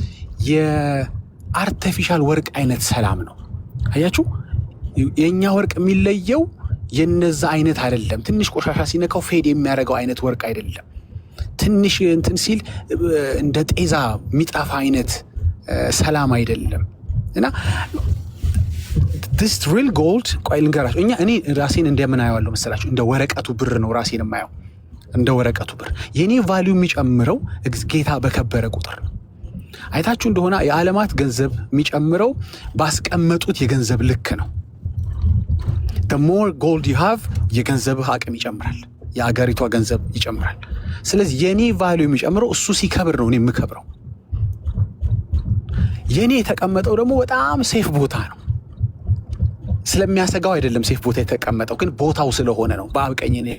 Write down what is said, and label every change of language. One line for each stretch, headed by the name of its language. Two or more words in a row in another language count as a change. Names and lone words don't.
Amharic: የአርቲፊሻል ወርቅ አይነት ሰላም ነው። አያችሁ፣ የኛ ወርቅ የሚለየው የነዛ አይነት አይደለም። ትንሽ ቆሻሻ ሲነካው ፌድ የሚያደርገው አይነት ወርቅ አይደለም። ትንሽ እንትን ሲል እንደ ጤዛ የሚጠፋ አይነት ሰላም አይደለም። እና
English: this real gold
Amharic: ቆይ ልንገራችሁ። እኔ ራሴን እንደምን አየዋለሁ መሰላችሁ? እንደ ወረቀቱ ብር ነው ራሴን የማየው፣ እንደ ወረቀቱ ብር። የኔ ቫልዩ የሚጨምረው ጌታ በከበረ ቁጥር ነው። አይታችሁ እንደሆነ የዓለማት ገንዘብ የሚጨምረው ባስቀመጡት የገንዘብ ልክ ነው።
English: the more gold you have
Amharic: የገንዘብህ አቅም ይጨምራል፣ የአገሪቷ ገንዘብ ይጨምራል። ስለዚህ የኔ ቫልዩ የሚጨምረው እሱ ሲከብር ነው እኔ የምከብረው። የኔ የተቀመጠው ደግሞ በጣም ሴፍ ቦታ ነው። ስለሚያሰጋው አይደለም ሴፍ ቦታ የተቀመጠው፣ ግን ቦታው ስለሆነ ነው። በአብ ቀኝ